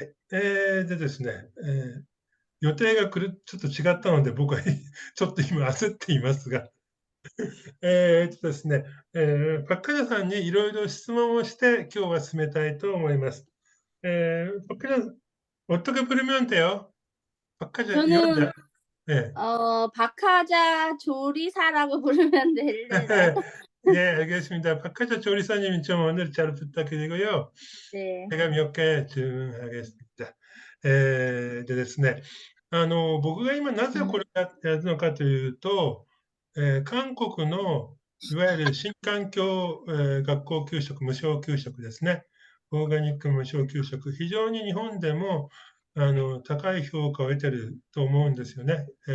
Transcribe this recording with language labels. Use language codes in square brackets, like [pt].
[ja] でですね、予定がちょっと違ったので、僕はちょっと今焦っていますが、ですね、パッカジャさんにいろいろ質問をして、今日は進めたいと思います。 [ko] パッカジャ어떻게 부르면 돼요? 박하자, 저는 여자. 네. 박하자 조리사라고 부르면 될래요? 예, 알겠습니다. 박하자 조리사님 좀 오늘 잘 부탁드리고요. 네. 제가 몇 개 질문하겠습니다. [ja] でですね、僕が今なぜこれをやるのかというと、韓国のいわゆる新環境、学校給食、無償給食ですね。オーガニック無償給食、非常に日本でも高い評価を得てると思うんですよね。